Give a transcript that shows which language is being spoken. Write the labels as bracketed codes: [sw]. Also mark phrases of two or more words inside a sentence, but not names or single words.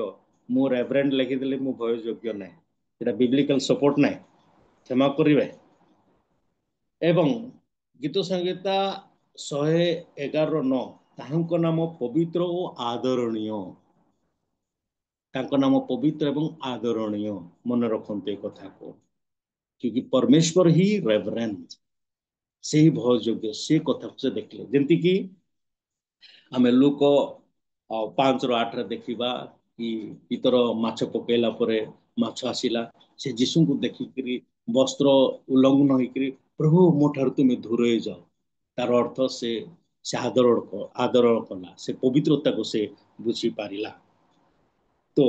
[or] ମୁଁ ରେଭରେଣ୍ଡ ଲେଖିଦେଲେ ମୁଁ ଭୟ ଯୋଗ୍ୟ ନାହିଁ, এটা [en] biblical support [or] ନାହିଁ, କ୍ଷମା କରିବେ। ଏବଂ ଗୀତ ସଂହିତା 111:9, ତାହାଙ୍କ ନାମ ପବିତ୍ର ଓ ଆଦରଣୀୟ, ତାଙ୍କ ନାମ ପବିତ୍ର ଏବଂ ଆଦରଣୀୟ। ମନେ ରଖନ୍ତୁ ଏ କଥାକୁ, କ୍ୟୋଁକି ପରମେଶ୍ୱର ହିଁ ରେଭରେଣ୍ଡ, ସେ ହିଁ ଭୟ ଯୋଗ୍ୟ, ସେ କଥା ସେ ଦେଖିଲେ। ଯେମିତିକି ଆମେ ଲୋକ 5:8 ଦେଖିବା କି ପିତର ମାଛ ପକେଇଲା ପରେ ମାଛ ଆସିଲା, ସେ ଯୀଶୁଙ୍କୁ ଦେଖିକିରି ବସ୍ତ୍ର ଉଲ୍ଲଂଘନ ହେଇକିରି, ପ୍ରଭୁ ମୋ ଠାରୁ ତୁମେ ଦୂରେଇ ଯାଅ। ତାର ଅର୍ଥ ସେ ଆଦର କଲା, ସେ ପବିତ୍ରତାକୁ ସେ ବୁଝିପାରିଲା।